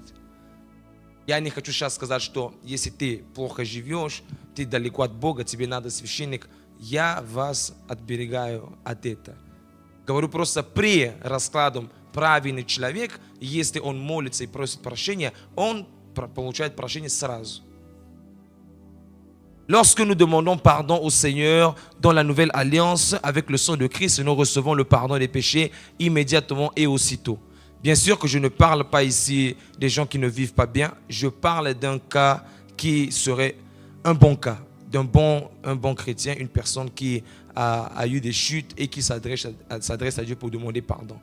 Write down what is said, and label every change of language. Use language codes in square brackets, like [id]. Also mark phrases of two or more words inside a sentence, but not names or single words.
[ru] Я не хочу сейчас сказать, что если ты плохо живешь, ты далеко от Бога, тебе надо священник. Я вас отберегаю от этого. Говорю просто при раскладе правильный человек, если он молится и просит прощения, он получает прощение сразу. [fr] Lorsque nous demandons pardon au Seigneur dans la nouvelle alliance avec le sang de Christ, nous recevons le pardon des péchés immédiatement et aussitôt. Bien sûr que je ne parle pas ici des gens qui ne vivent pas bien. Je parle d'un cas qui serait un bon cas, un bon chrétien, une personne qui a eu des chutes et qui s'adresse à Dieu pour demander pardon.